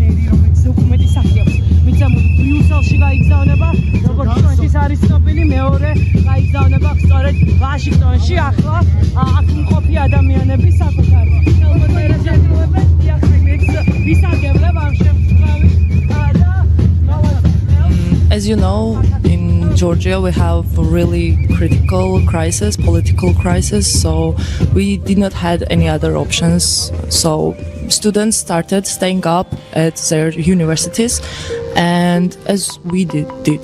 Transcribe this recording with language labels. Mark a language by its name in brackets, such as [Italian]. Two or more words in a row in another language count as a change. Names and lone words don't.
[Georgian] ბრიუსელში გაიგზავნება, როგორც ჩვენთვის არის ცნობილი, მეორე გაიგზავნება სწორედ ვაშინგტონში, ახლა აქ მყოფი ადამიანები საკუთარ ხელმოწერას ეთმობენ, ვისაგებლებ ამ შემთხვევით და [English] As you know, in Georgia we have a really critical crisis, political crisis, so we did not have any other options. So students started staying up at their universities, and as we did.